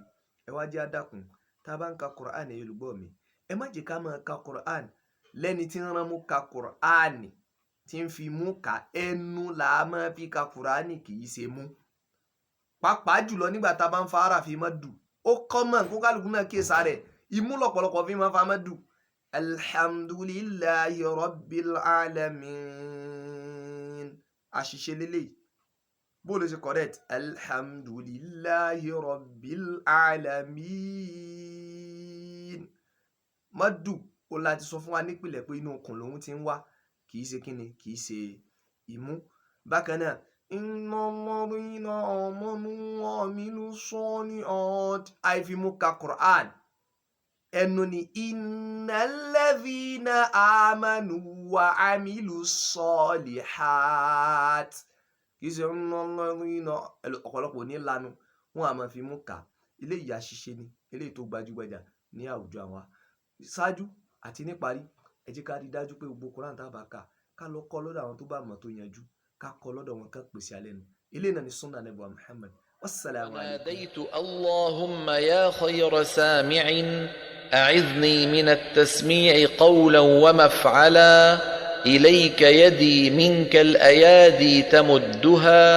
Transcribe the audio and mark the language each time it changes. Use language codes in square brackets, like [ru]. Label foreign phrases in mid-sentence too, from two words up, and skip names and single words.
[yo] ẹ wá jẹ́ àdàkùn tá a bá ń ka Qur'an Yorùbá mi, ẹ má jẹ́ ká máa ka Qur'an lẹ́ni tí ń rán mú ka Qur'an tí ń fi mú ka, ẹnu là á máa fi ka Qur'an, kì í ṣe mú. pàápàá jùlọ nígbà tá a bá ń fa ara fi máa dù, ó kọ́ mọ̀ kó kálukú náà kíyèsí rẹ̀, imú lọ́pọ̀lọpọ̀ fi máa fa máa dù. [ar] الحمد لله رب العالمين, [yo] àṣìṣe lélẹ̀. bó ló ṣe correct? [ar] الحمد لله رب العالمين. [yo] madu ó láti sọ fún wa nípìnlẹ̀ pé inú okùn lòun ti ń wá, kì í ṣe kíni, kì í ṣe ìmú. Bákan náà [ar] إن الذين آمنوا وعملوا الصالحات [yo] àìfimú ka Qur'an. Ẹnu ni [ar] إن الذين آمنوا وعملوا الصالحات. [yo] Kìí ṣe [ar] إن الذين [yo] ọ̀pọ̀lọpọ̀ ní lanu wọn a máa fi mú kà. Eléyìí àṣìṣe ni, eléyìí tó gbajúgbajà ní àwùjọ àwa. Ṣáájú àti níparí, ẹ jẹ́ ká rí dájú pé gbogbo Qur'an tá bá kà ká lọ kọ́ lọ́dọ̀ àwọn tó bá mọ̀ tó yanjú, ká kọ́ lọ́dọ̀ wọn ká pèsè alẹ́ nu. Eléyìí náà ni sunnah Ànábì wa Muhammad. [ar] والسلام عليكم. ناديت اللهم يا خير سامع أعذني من التسميع قولا ومفعلا إليك يدي منك الأيادي تمدها